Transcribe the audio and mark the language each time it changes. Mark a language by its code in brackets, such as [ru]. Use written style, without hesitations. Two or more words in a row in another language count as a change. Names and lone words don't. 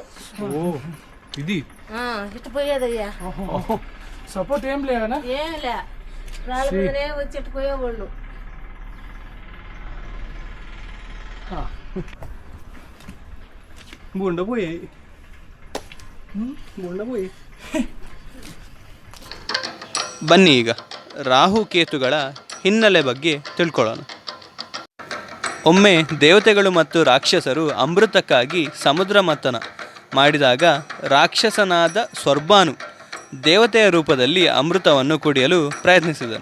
[te] ఇది ఇటు పోయేదయ్యా. సపోర్ట్ ఏం లేవనా? ఏం లే, రాళ్ళ మీదనే వచ్చి ఇటు పోయేవాళ్ళు. [kn] బుండపోయి ಬನ್ನಿ ಈಗ ರಾಹುಕೇತುಗಳ ಹಿನ್ನೆಲೆ ಬಗ್ಗೆ ತಿಳ್ಕೊಳ್ಳೋಣ. ಒಮ್ಮೆ ದೇವತೆಗಳು ಮತ್ತು ರಾಕ್ಷಸರು ಅಮೃತಕ್ಕಾಗಿ ಸಮುದ್ರ ಮಥನ ಮಾಡಿದಾಗ ರಾಕ್ಷಸನಾದ ಸ್ವರ್ಬಾನು ದೇವತೆಯ ರೂಪದಲ್ಲಿ ಅಮೃತವನ್ನು ಕುಡಿಯಲು ಪ್ರಯತ್ನಿಸಿದನು.